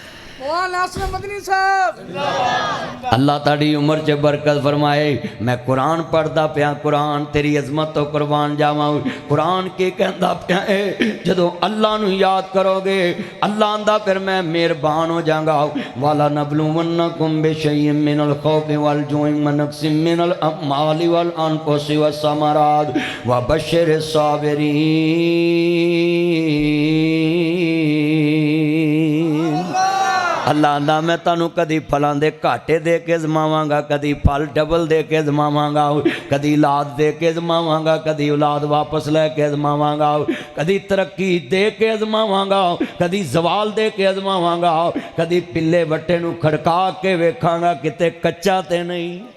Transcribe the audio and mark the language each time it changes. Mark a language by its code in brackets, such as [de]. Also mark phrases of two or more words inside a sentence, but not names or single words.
[pa] ਅੱਲਾਹ ਤਾਡੀ ਉਮਰ ਚ ਬਰਕਤ ਫ਼ਰਮਾਏ। ਮੈਂ ਕੁਰਾਨ ਪੜ੍ਹਦਾ ਪਿਆ, ਕੁਰਾਨ ਤੇਰੀ ਅਜ਼ਮਤ ਤੋ ਕੁਰਬਾਨ ਜਾਵਾਂ। ਕੁਰਾਨ ਕੇ ਕਹਿੰਦਾ ਪਿਆ ਹੈ ਜਦੋਂ ਅੱਲਾਹ ਨੂੰ ਯਾਦ ਕਰੋਗੇ ਅੱਲਾਹ ਆਂਦਾ ਫਿਰ ਮੈਂ ਮਿਹਰਬਾਨ ਹੋ ਜਾਊਂਗਾ। [ar] ولنبلونكم بشيء من الخوف والجوع ونقص من الأموال والأنفس والثمرات وبشر الصابرين. [pa] ਅੱਲਾਹ ਆਂਦਾ ਮੈਂ ਤੁਹਾਨੂੰ ਕਦੀ ਫਲਾਂ ਕੇ ਘਾਟੇ ਦੇ ਕੇ ਜਮਾਵਾਂਗਾ, ਕਦੀ ਫਲ ਡਬਲ ਦੇ ਕੇ ਜਮਾਵਾਂਗਾ, ਕਦੀ ਔਲਾਦ ਦੇ ਕੇ ਜਮਾਵਾਂਗਾ, ਕਦੀ ਔਲਾਦ ਵਾਪਸ ਲੈ ਕੇ ਜਮਾਵਾਂਗਾ, ਕਦੀ ਤਰੱਕੀ ਦੇ ਕੇ ਜਮਾਵਾਂਗਾ, ਕਦੀ ਜ਼ਵਾਲ ਦੇ ਕੇ ਜਮਾਵਾਂਗਾ, ਕਦੀ ਪਿੱਲੇ ਵੱਟੇ ਨੂੰ ਖੜਕਾ ਕੇ ਵੇਖਾਂਗਾ ਕਿਤੇ ਕੱਚਾ ਤੇ ਨਹੀਂ।